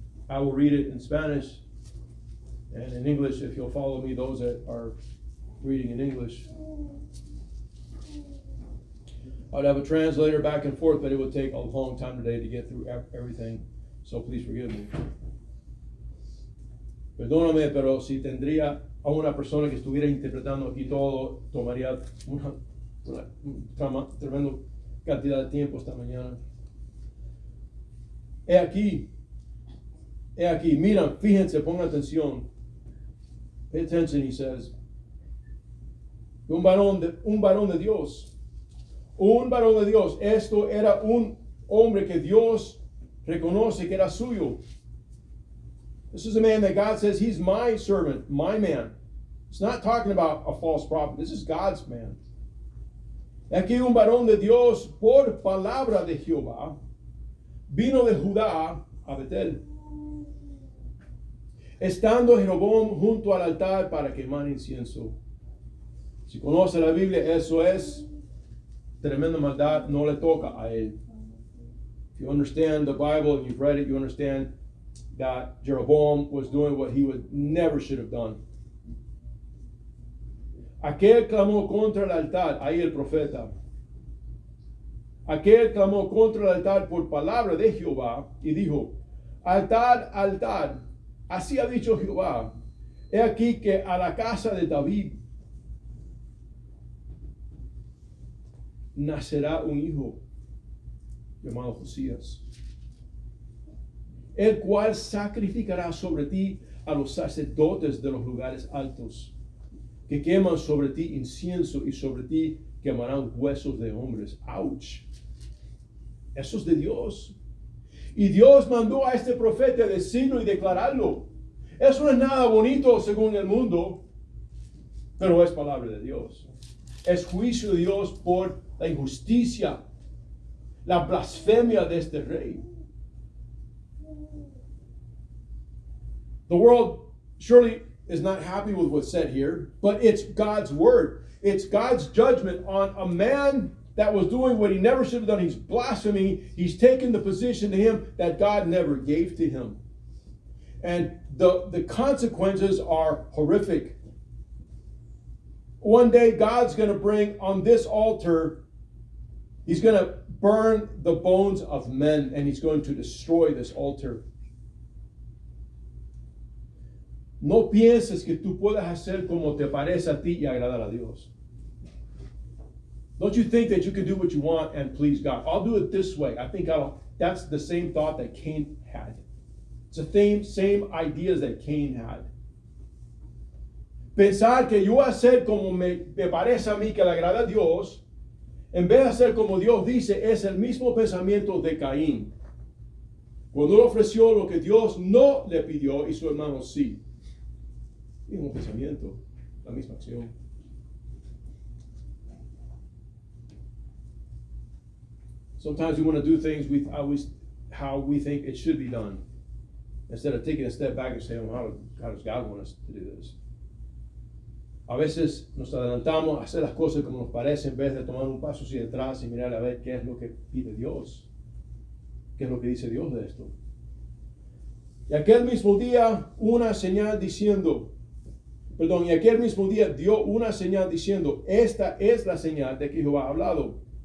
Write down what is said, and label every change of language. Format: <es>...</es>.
<en>I will read it in Spanish and in English if you'll follow me, those that are reading in English. I would have a translator back and forth, but it would take a long time today to get through everything, so please forgive me.</en> <es>Perdóname, pero si tendría a una persona que estuviera interpretando aquí todo, tomaría una tremenda cantidad de tiempo esta mañana. He aquí, miran, fíjense, pongan atención.</es> <en>Pay attention, he says.</en> <es>Un varón de Dios. Un varón de Dios. Esto era un hombre que Dios reconoce que era suyo.</es> <en>This is a man that God says, he's my servant, my man. It's not talking about a false prophet. This is God's man.</en> <es>Aquí un varón de Dios por palabra de Jehová vino de Judá a Betel, estando Jeroboam junto al altar para quemar incienso. Si conoce la Biblia, eso es tremenda maldad, no le toca a él.</es> <en>If you understand the Bible and you've read it, you understand that Jeroboam was doing what he never should have done.</en> <es>Aquel clamó contra el altar, ahí el profeta. Aquel clamó contra el altar por palabra de Jehová y dijo: altar, altar, así ha dicho Jehová, he aquí que a la casa de David nacerá un hijo llamado Josías, el cual sacrificará sobre ti a los sacerdotes de los lugares altos, que queman sobre ti incienso y sobre ti quemarán huesos de hombres. Ouch. Eso es de Dios. Y Dios mandó a este profeta decirlo y declararlo. Eso no es nada bonito según el mundo, pero es palabra de Dios. Es juicio de Dios por la injusticia, la blasfemia de este rey.</es> <en>The world surely is not happy with what's said here, but it's God's word. It's God's judgment on a man that was doing what he never should have done. He's blaspheming. He's taken the position to him that God never gave to him. And the consequences are horrific. One day God's going to bring on this altar, he's going to burn the bones of men and he's going to destroy this altar.</en> <es>No pienses que tú puedas hacer como te parece a ti y agradar a Dios.</es> <en>Don't you think that you can do what you want and please God? I'll do it this way. I think that's the same thought that Cain had. It's the same ideas that Cain had.</en> <es>Pensar que yo hacer como me parece a mí que le agrada a Dios, en vez de hacer como Dios dice, es el mismo pensamiento de Caín. Cuando él ofreció lo que Dios no le pidió y su hermano sí. Mismo pensamiento, la misma acción.</es> <en>Sometimes we want to do things how we think it should be done, instead of taking a step back and saying, well, how does God want us to do this?</en> <es>A veces nos adelantamos a hacer las cosas como nos parece en vez de tomar un paso hacia atrás y mirar a ver qué es lo que pide Dios. ¿Qué es lo que dice Dios de esto? Y aquel mismo día dio una señal diciendo, esta es la señal de que Jehová ha hablado.</es>